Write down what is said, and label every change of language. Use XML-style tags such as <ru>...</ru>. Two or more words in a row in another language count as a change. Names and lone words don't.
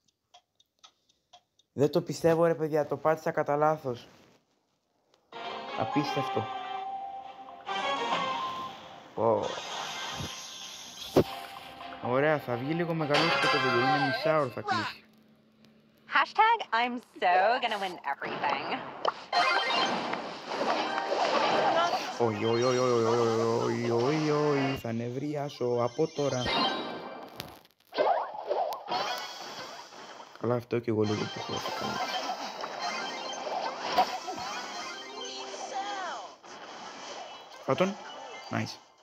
<el>Δεν το πιστεύω ρε παιδιά, το πάτησα κατά λάθος. Απίστευτο. Ωραία, θα βγει λίγο μεγαλύτερο το βίντεο, είναι μισάωρο θα κλείσει.</el> <en>Hashtag I'm so gonna win everything.</en> <el>Όχι, όχι, όχι, όχι, όχι, όχι, θα νευρίασω από τώρα. Καλά, αυτό και εγώ λίγο που έχω κάνει. Φάτον, nice.</el>